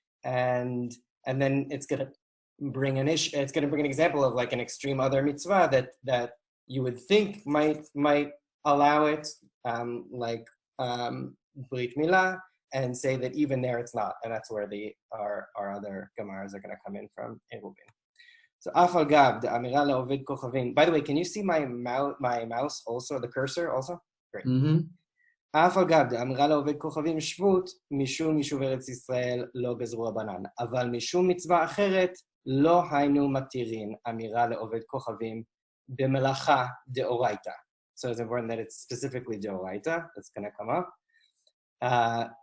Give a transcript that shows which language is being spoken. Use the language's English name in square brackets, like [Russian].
[English] And then it's going to bring an example of like an extreme other mitzvah that you would think might allow it, like Brit Milah, and say that even there it's not, and that's where our other Gemaras are going to come in from in Rubin. So Afal Gab, the Amirah LeOved Kochavim. By the way, can you see my mouse also, the cursor also? Great. [Hebrew] אף אגב, דאמרה לעובד כוכבים שבות, משום יישוב ארץ ישראל לא גזרו רבנן, אבל משום מצווה אחרת לא היינו מתירים אמירה לעובד כוכבים במלאכה דאורייתא. [English] So it's important that it's specifically דאורייתא. That's going to come up.